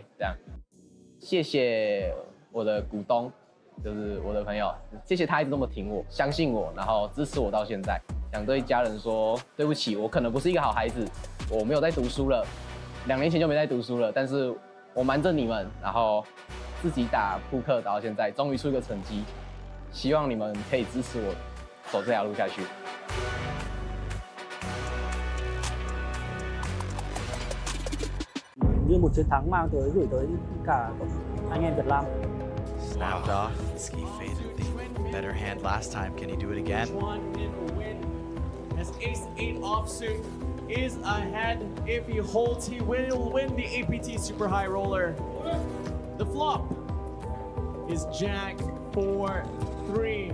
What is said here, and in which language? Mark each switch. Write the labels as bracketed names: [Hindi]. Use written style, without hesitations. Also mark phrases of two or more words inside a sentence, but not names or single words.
[Chinese] 这样，谢谢我的股东，就是我的朋友，谢谢他一直这么挺我、相信我，然后支持我到现在。想对家人说，对不起，我可能不是一个好孩子，我没有在读书了，2年前就没在读书了，但是我瞒着你们，然后自己打扑克打到现在，终于出一个成绩，希望你们可以支持我走这条路下去。 [Vietnamese] Như một chiến thắng mang tới gửi tới cả anh em Việt Nam. [English] Snapped off. Ski faded the better hand last time. Can he do it again? As Ace-8 offsuit is ahead. If he holds, he will win the APT Super High Roller. The flop is Jack 4-3.